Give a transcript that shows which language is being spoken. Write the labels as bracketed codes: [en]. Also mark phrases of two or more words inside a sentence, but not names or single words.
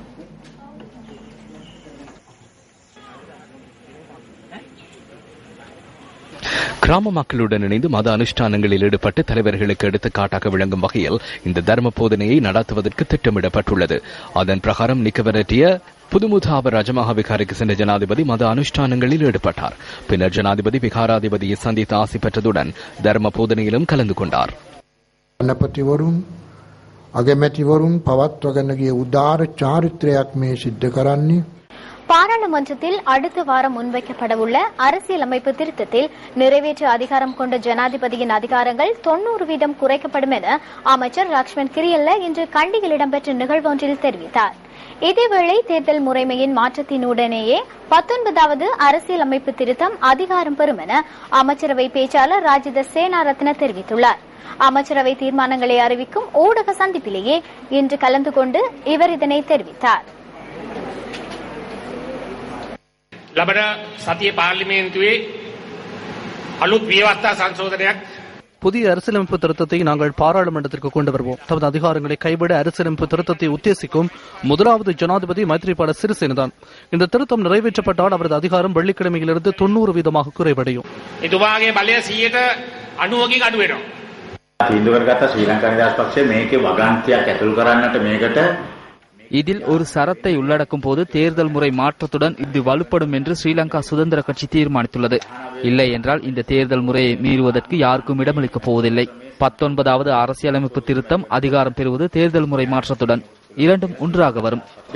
[ta] கிராம மக்களுடன் இணைந்து மத அனுஷ்டானங்களில் ஈடுபட்டு தலைவர்களுக்கு எடுத்துக்காட்டாக விளங்கும் வகையில் இந்த தர்ம போதனையை நடத்துவதற்கு திட்டமிடப்பட்டுள்ளது. அதன் பிரகாரம் நிக்கவரட்டிய புதுமுதாப ராஜமஹா விகாரைக்கு சென்ற ஜனாதிபதி மத அனுஷ்டானங்களில் ஈடுபட்டார். பின்னர் ஜனாதிபதி விகாராதிபதியை சந்தித்து ஆசி பெற்றதுடன் தர்ம போதனையிலும் கலந்து கொண்டார். [si] අගමැතිවරුන් පවත්වගෙන ගිය උදාර චාරිත්‍රයක් මේ සිද්ධ කරන්නේ. [ta] பாராளுமன்றத்தில் அடுத்த வாரம் முன்வைக்கப்படவுள்ள அரசியலமைப்பு திருத்தத்தில் நிறைவேற்று அதிகாரம் கொண்ட ஜனாதிபதியின் அதிகாரங்கள் 90% குறைக்கப்படும் என அமைச்சர் லக்ஷ்மண் கிரியல்ல இன்று கண்டியில் இடம்பெற்ற நிகழ்வொன்றில் தெரிவித்தார். இதேவேளை தேர்தல் முறைமையின் மாற்றத்தினுடனேயே 19வது அரசியலமைப்பு திருத்தம் அதிகாரம் பெறும் என அமைச்சரவை பேச்சாளர் ராஜித சேனாரத்ன தெரிவித்துள்ளார். அமைச்சரவை தீர்மானங்களை அறிவிக்கும் ஊடக சந்திப்பிலேயே இன்று கலந்து கொண்டு இவர் இதனை தெரிவித்தார். [si] ලබන සතිය පාර්ලිමේන්තුවේ අලුත් ව්‍යවස්ථා සංශෝධනයක් [ta] புதிய அரசியலமைப்பு திருத்தத்தை நாங்கள் பாராளுமன்றத்திற்கு கொண்டு வருவோம். தமது அதிகாரங்களை கைவிட அரசியலமைப்பு திருத்தத்தை உத்தேசிக்கும் முதலாவது ஜனாதிபதி மைத்ரிபால சிறிசேனதான். இந்த திருத்தம் நிறைவேற்றப்பட்டால் அவரது அதிகாரம் வெள்ளிக்கிழமையிலிருந்து 90% குறைவடையும். [si] එතුමාගේ බලය 90%කින් අඩු වෙනවා. තීන්දුව කරගත්ත ශ්‍රී ලංකා නිදහස් පක්ෂය මේකේ වගන්තියක් ඇතුළු කරන්නට මේකට [ta] இதில் ஒரு சரத்தை உள்ளடக்கும் போது தேர்தல் முறை மாற்றத்துடன் இது வலுப்படும் என்று ஸ்ரீலங்கா சுதந்திர கட்சி தீர்மானித்துள்ளது. இல்லை என்றால் இந்த தேர்தல் முறையை மீறுவதற்கு யாருக்கும் இடமளிக்கப் போவதில்லை. 19வது அரசியலமைப்பு திருத்தம் அதிகாரம் பெறுவது தேர்தல் முறை மாற்றத்துடன் இரண்டும் ஒன்றாக வரும்.